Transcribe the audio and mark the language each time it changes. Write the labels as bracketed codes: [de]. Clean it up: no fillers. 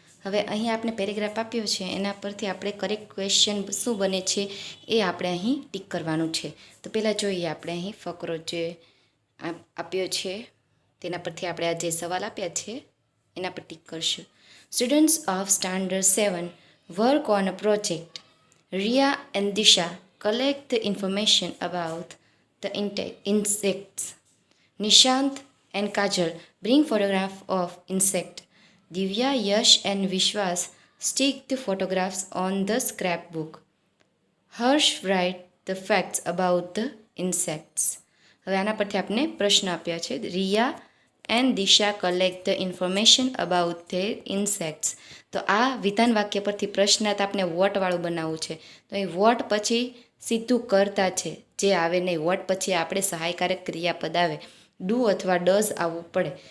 [gu] હવે અહીં આપણે પેરેગ્રાફ આપ્યો છે, એના પરથી આપણે કરેક્ટ ક્વેશ્ચન શું બને છે એ આપણે અહીં ટીક કરવાનું છે. તો પહેલાં જોઈએ આપણે અહીં ફકરો જે આપ્યો છે તેના પરથી આપણે આ જે સવાલ આપ્યા છે એના પર ટીક કરશું. [en] Students of standard 7 work on a project. Ria and Disha collect the information about the insects. Nishant and Kajal bring photograph of insect. Divya, Yash and Vishwas stick the photographs on the scrapbook. Harsh write the facts about the insects. [gu] હવે આના પરથી આપણે પ્રશ્ન આપ્યા છે. [en] Ria and Disha collect the information about their insects. [gu] તો આ વિધાન વાક્ય પરથી પ્રશ્નાર્થ આપણે વોટવાળું બનાવવું છે. તો અહીં વોટ પછી સીધું કરતા છે જે આવે નહીં. વોટ પછી આપણે સહાયકારક ક્રિયાપદ આવે, ડુ અથવા ડઝ આવવું પડે.